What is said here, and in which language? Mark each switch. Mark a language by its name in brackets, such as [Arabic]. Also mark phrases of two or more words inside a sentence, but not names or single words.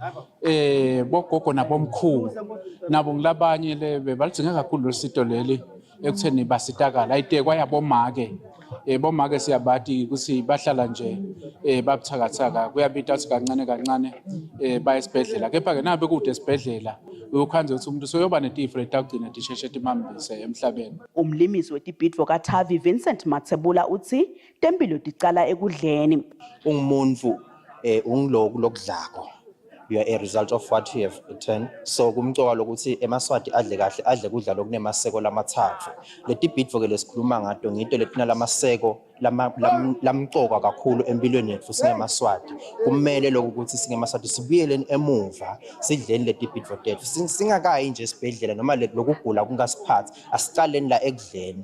[Swati] Bogogo nabomkhulu nabo ngilabanye lebe balidinga kakhulu losito leli ekutheni basitakala ayite kwayabomake bomake siyabati ukuthi bahlala nje babuthakathaka kuyabita ukuthi kancane kancane baya esibhedlela kepha ke nabe kude esibhedlela ukhanze ukuthi umuntu soyoba netifo letakugcina tisheshe timambise emhlabeni. Umlimisi wetibhidvo ka-TAVI Vincent Matsebula uthi tempilo ticala ekudleni. Ungumuntu ungiloku lokudlako. [English] You are a result of what you have eaten. [Swati] So kumcoka lokuthi eMaswati adle kahle adle kudla lokunemaseko lamathathu. Letibhidvo ke lesikhuluma ngato ngito letina lamaseko lamcoka kakhulu empilweni yethu singeMaswati. Kumele lokuthi singeMaswati sibuyeleni emuva sidleni letibhidvo tethu. Singakayi nje esibhedlela noma lokugula kungasiphathi asicaleni la ekudleni.